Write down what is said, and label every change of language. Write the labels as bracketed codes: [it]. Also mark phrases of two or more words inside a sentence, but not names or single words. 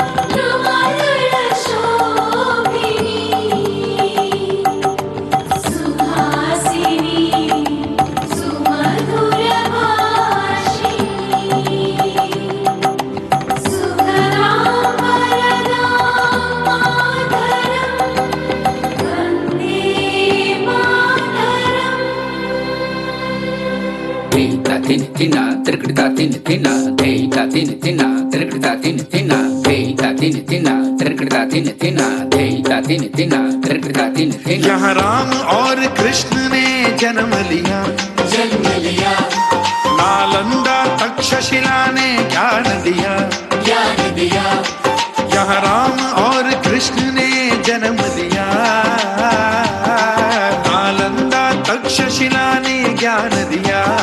[sa] नवदलशोभिनी सुहासिनी सुमधुरभाषिणी सुखदां वरदां मातरं वन्दे मातरम् Deita tin tina, trikita tin tina, deita tin tina, trikita tin tina, deita tin tina, trikita tin tina, deita tin tina, trikita tin tina. [hi] यहाँ राम और कृष्ण ने जन्म लिया नालंदा तक्षशिला ने ज्ञान दिया यहाँ राम और कृष्ण ने जन्म लिया नालंदा तक्षशिला ने ज्ञान दिया